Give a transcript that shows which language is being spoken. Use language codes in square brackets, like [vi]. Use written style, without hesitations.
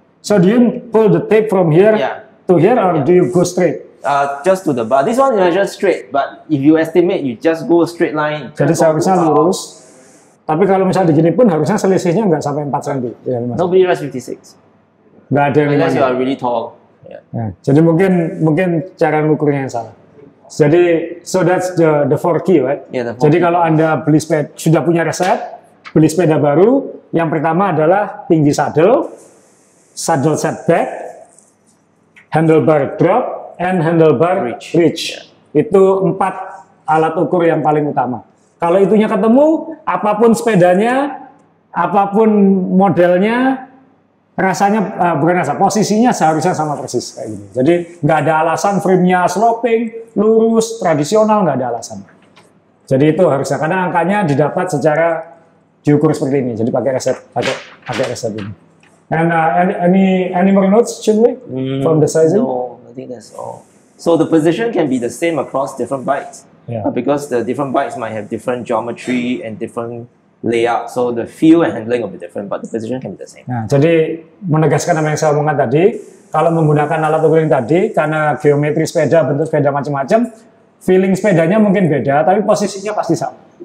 [en] So do you pull the tape from here to here or do you go straight? Just to the bar. This one measures straight, but if you estimate, you just go straight line. [id] Jadi seharusnya lurus. Tapi kalau misalnya begini pun harusnya selisihnya nggak sampai 4 cm. Ya, [en] nobody rides 56. [id] Nggak ada yang [en] unless you are really tall. Yeah. [id] Ya, jadi mungkin cara mengukurnya yang salah. [en] Jadi so that's the 4 key, right? Yeah, the 4 [id] jadi [en] key. [id] kalau Anda beli sepeda, sudah punya resep, beli sepeda baru, yang pertama adalah tinggi saddle setback, handlebar drop, [en] and handlebar reach. [id] Itu 4 alat ukur yang paling utama. Kalau itunya ketemu, apapun sepedanya, apapun modelnya, rasanya bukan rasa, posisinya seharusnya sama persis kayak gini. Jadi nggak ada alasan frame-nya sloping, lurus, tradisional, nggak ada alasan. Jadi itu harusnya, karena angkanya didapat secara diukur seperti ini. Jadi pakai resep ini. [en] And any more notes, Chunwei, from the sizing? No, I think that's all. So the position can be the same across different bikes, because the different bikes might have different geometry and different layout. So the feel and handling will be different, but the position can be the same. [id] Nah, jadi menegaskan apa yang saya omongkan tadi, kalau menggunakan alat ukur yang tadi, karena geometri sepeda, bentuk sepeda macam-macam, feeling sepedanya mungkin beda, tapi posisinya pasti sama.